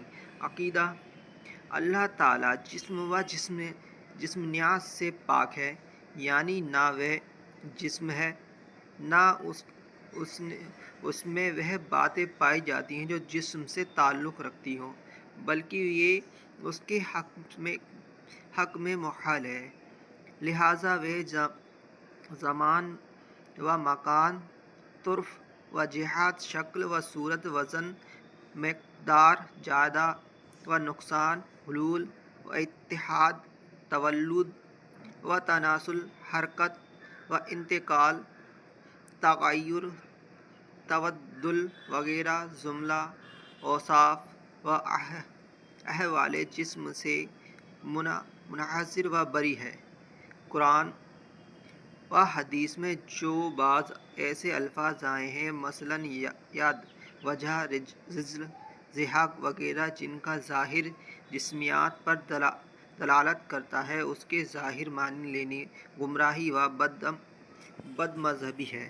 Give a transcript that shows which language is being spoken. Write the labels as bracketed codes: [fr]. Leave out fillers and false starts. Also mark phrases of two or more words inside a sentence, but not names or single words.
[ur] عقیدہ: اللہ تعالیٰ جسم و جسمانیت سے پاک ہے، یعنی نہ وہ جسم ہے، نہ اس میں وہ باتیں پائی جاتی ہیں جو جسم سے تعلق رکھتی ہوں، بلکہ یہ اس کے حق میں محال ہے۔ لہٰذا وہ زمان و مکان، طرف و جہت، شکل و صورت، وزن، مقدار، زیادہ و نقصان، حلول و اتحاد، تولد و تناسل، حرکت و انتقال، تغیر، تبدل وغیرہ جملہ اوصاف و احوال جسم سے منحصر و بری ہے۔ قرآن و حدیث میں جو بعض ایسے الفاظ آئے ہیں، مثلاً ید، وجہ، رجل، ضحک وغیرہ، جن کا ظاہر جسمیت پر دلالت کرتا ہے، اس کے ظاہر معنی لینا گمراہی و بد مذہبی ہے۔